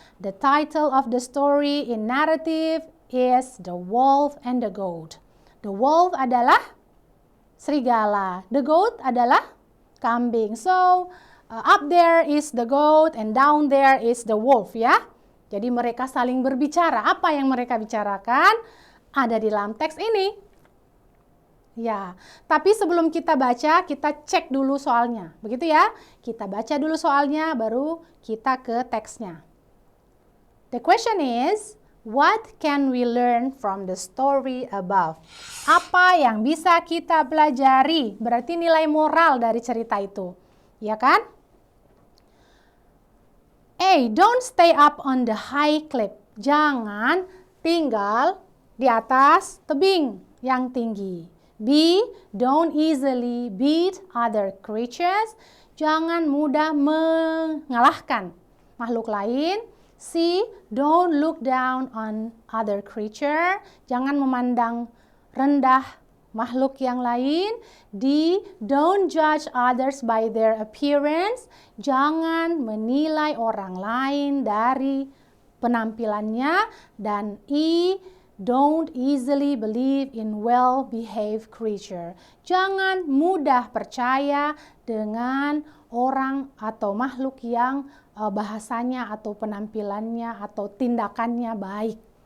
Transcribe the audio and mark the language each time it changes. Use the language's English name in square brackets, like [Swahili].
[English] The title of the story in narrative is The Wolf and the Goat. [Indonesian] The wolf adalah serigala. The goat adalah kambing. [English] So, up there is the goat and down there is the wolf, ya. [Indonesian] Jadi mereka saling berbicara. Apa yang mereka bicarakan ada di dalam teks ini. Ya, tapi sebelum kita baca, kita cek dulu soalnya. Begitu ya. Kita baca dulu soalnya, baru kita ke teksnya. [English] The question is, what can we learn from the story above? [Indonesian] Apa yang bisa kita pelajari? Berarti nilai moral dari cerita itu. Ya kan? [English] A. Don't stay up on the high cliff. [Indonesian] Jangan tinggal di atas tebing yang tinggi. [English] B. Don't easily beat other creatures. [Indonesian] Jangan mudah mengalahkan makhluk lain. C. [English] Don't look down on other creature. [Indonesian] Jangan memandang rendah makhluk yang lain. [English] D. Don't judge others by their appearance. [Indonesian] Jangan menilai orang lain dari penampilannya. Dan E. [English] Don't easily believe in well-behaved creature. [Indonesian] Jangan mudah percaya dengan orang atau makhluk yang bahasanya atau penampilannya atau tindakannya baik.